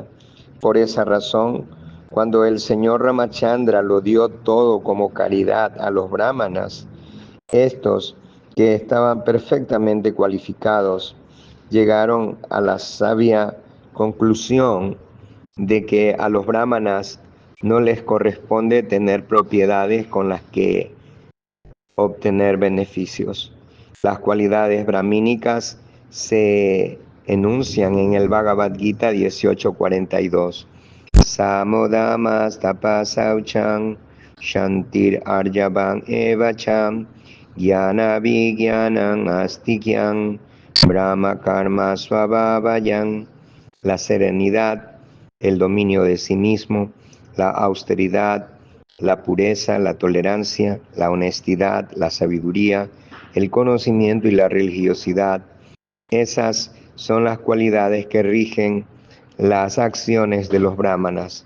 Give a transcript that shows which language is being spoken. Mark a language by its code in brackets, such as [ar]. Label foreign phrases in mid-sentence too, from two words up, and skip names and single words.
[es] Por esa razón, cuando el señor Ramachandra lo dio todo como caridad a los brahmanas, estos, que estaban perfectamente cualificados, llegaron a la sabia conclusión de que a los brahmanas no les corresponde tener propiedades con las que obtener beneficios. Las cualidades brahmínicas se enuncian en el Bhagavad Gita 18:42. [sa] Samodamas tapasaucham shantir arjavan evacham jnana vijnanam astikyam brahma karma swabhavayan. [es] La serenidad, el dominio de sí mismo, la austeridad, la pureza, la tolerancia, la honestidad, la sabiduría, el conocimiento y la religiosidad. Esas son las cualidades que rigen las acciones de los brahmanas.